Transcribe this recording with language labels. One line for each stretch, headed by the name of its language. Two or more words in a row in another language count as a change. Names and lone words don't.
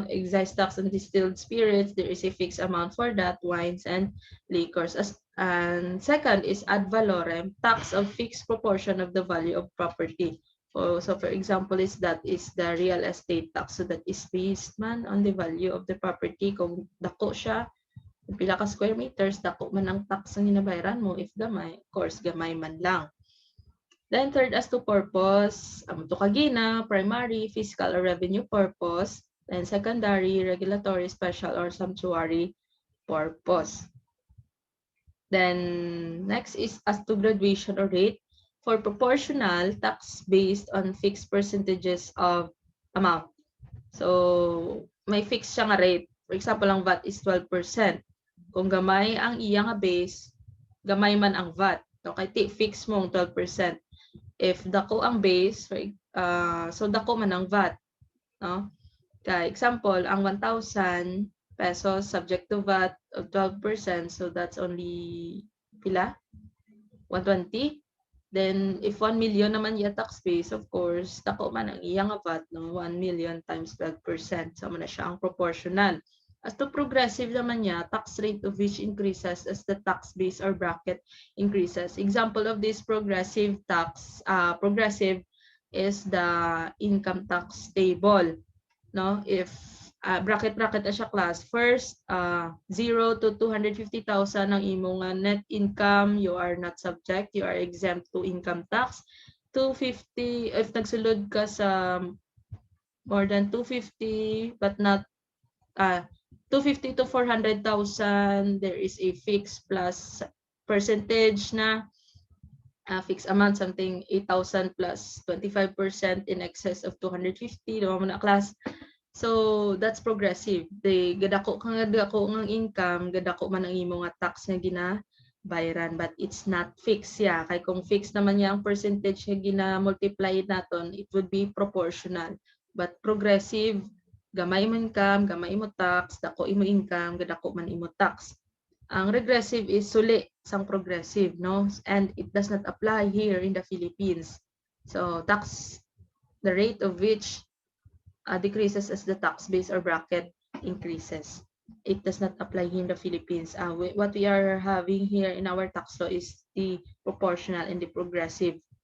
English: Excise tax on distilled spirits, there is a fixed amount for that, wines and liquors. And second is ad valorem, tax of fixed proportion of the value of property. So for example is the real estate tax. So that is based man on the value of the property.
Hiligaynon: Kung dako siya, kung pila ka square meters, dako man ang tax ang ginabayaran mo. If gamay,
English: of course,
Hiligaynon: gamay man lang.
English: Then third, as to purpose, to kagina, primary, fiscal or revenue purpose. Then secondary, regulatory, special or sumptuary purpose. Then next is as to graduation or rate. For proportional, tax based on fixed percentages of amount.
Hiligaynon: So may fixed siya nga rate.
English: For example,
Hiligaynon: ang VAT is 12%. Kung gamay ang iya nga base, gamay man ang VAT. Okay, fix mo ang 12%. If dako ang base, so dako man ang VAT.
English: No? Kaya example, ang 1,000 pesos subject to VAT of 12%, so that's only pila? 120.
Hiligaynon: Then if 1 million naman ya tax base,
English: of course,
Hiligaynon: dako man ang iyang VAT, no? 1 million times 12%. So man na siya ang proportional.
English: As to progressive naman niya, tax rate of which increases as the tax base or bracket increases. Example of this progressive tax, progressive is the income tax table. No, if bracket
Hiligaynon: na siya
English: class, first 0 to 250,000
Hiligaynon: ang imong
English: net income, you are not subject, you are exempt to income tax. 250 if
Hiligaynon: nagsulod ka sa
English: more than 250 but not 250 to 400,000, there is a fixed plus percentage na fixed amount, something 8,000 plus 25% in excess of 250,
Hiligaynon: diba mo na class.
English: So that's progressive.
Hiligaynon: Gadako ng income, gadako man ang imo nga tax nga ginabayaran,
English: but it's not fixed ya.
Hiligaynon: Kay kung fixed naman yang percentage nga gina-multiply naton,
English: it would be proportional. But progressive,
Hiligaynon: gamay mo income, gamay mo tax, dako imo income, gadako man imo tax.
English: Ang regressive is
Hiligaynon: suli sang
English: progressive, no? And it does not apply here in the Philippines. So the rate of which decreases as the tax base or bracket increases. It does not apply here in the Philippines. What we are having here in our tax law is the proportional and the progressive.